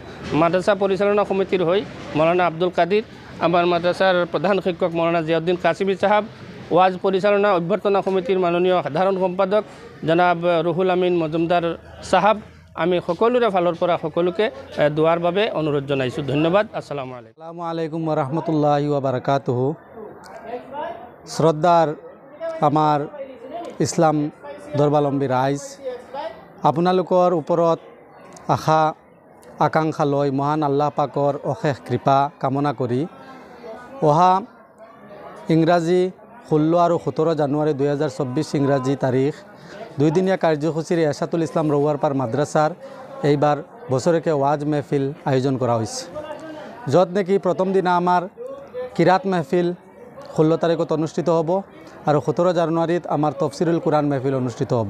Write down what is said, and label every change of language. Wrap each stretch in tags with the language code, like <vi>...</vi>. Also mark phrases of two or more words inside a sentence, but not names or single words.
<as>মাদ্ৰাছা পৰিচালনা সমিতিৰ হৈ মৌলানা আব্দুল কাদিৰ, আমাৰ মাদ্ৰাছাৰ প্ৰধান শিক্ষক মৌলানা জিয়াউদ্দিন কাছিমি চাহাব, ওয়াজ পৰিচালনা অভ্যৰ্থনা সমিতিৰ মাননীয় সাধাৰণ সম্পাদক জনাব ৰুহুল আমিন মজুমদাৰ চাহাব, আমি সকলোৰে ফালৰ পৰা সকলোকে দোৱাৰ বাবে অনুৰোধ জনাইছোঁ।</as> <ar>ধন্যবাদ। السلام عليكم. السلام عليكم ورحمة الله وبركاته.</ar> <as>শ্ৰদ্ধাৰ আমাৰ ইছলাম ধৰ্মাৱলম্বী ৰাইজ, আপোনালোকৰ ওপৰত আশা আকাংক্ষা লৈ মহান আল্লাহ পাকৰ অশেষ কৃপা কামনা কৰি অহা ইংৰাজী 16 আৰু 17 জানুৱাৰী 2024 ইংৰাজী তাৰিখ দুইদিনীয়া কাৰ্যসূচীৰে এছাতুল ইছলাম ৰৌৱাৰপাৰ মাদ্ৰাছাৰ এইবাৰ বছৰেকীয়া ৱাজ মেহফিল আয়োজন কৰা হৈছে, য'ত নেকি প্ৰথম দিনা আমাৰ কিৰাত মেহফিল 16 তাৰিখত অনুষ্ঠিত হ'ব আৰু 17 জানুৱাৰীত আমাৰ তফসিৰুল কোৰাণ মেহফিল অনুষ্ঠিত হ'ব।</as>